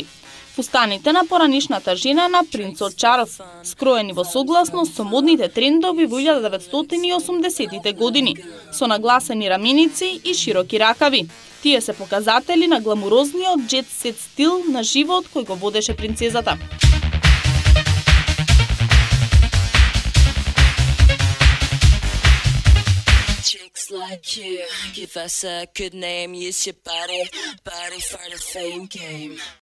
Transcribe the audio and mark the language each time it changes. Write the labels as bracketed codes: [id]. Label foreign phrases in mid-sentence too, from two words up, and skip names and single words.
[mk] Фустаните на поранишната жена на принцот Чарлс, скроени во согласност со модните трендови во 1980-тите години, со нагласени раменици и широки ракави. Тие се показатели на гламурозниот джет-сет стил на живот кој го водеше принцезата. [en] Chicks like you, give us a good name, use your body for the fame game.